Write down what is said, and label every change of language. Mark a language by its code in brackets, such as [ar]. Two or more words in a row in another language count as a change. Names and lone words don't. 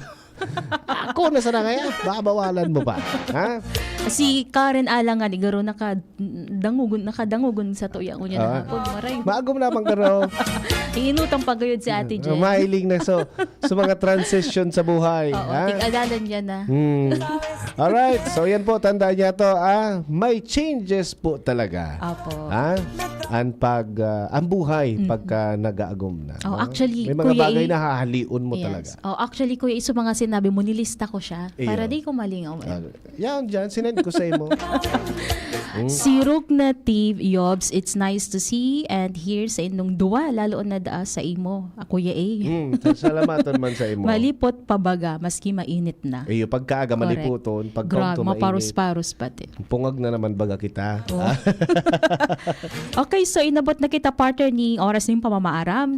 [tl] Ako na sana kaya babawalan mo pa, ha? [bik] Si Karen Alang nga garo nakadangugon sa tuya unya na hapon maray. Maagom na garo. Inutang pagayod si Ate Jen. Mahiling na sa mga transition sa buhay. Tig-adalan niya na. [en] Alright, so [tl] yan po, tandaan niya to, may changes po talaga. [bik] Apo. [tl] Ang buhay pagka nag-aagom na. Actually, may mga Kuya [bik] bagay na hahaliun mo talaga. [tl] Actually, Kuya, iso mga sinabi mo, nilista ko siya para di ko malingaw. [bik] Yan dyan, sinend ko sa imo. Si Rugnative Yobs, [en] it's nice to see and hear [bik] sa inyong duwa, lalo na daa sa imo, Kuya A. Salamatan man sa imo. Malipot pabaga, maski mainit na. Iyo, pagkaaga maliputon, pagkaunto mainit. Maparus-parus pati. Pungag na naman baga kita. Okay, so inabot na kita partner ni oras ng pamamaaram.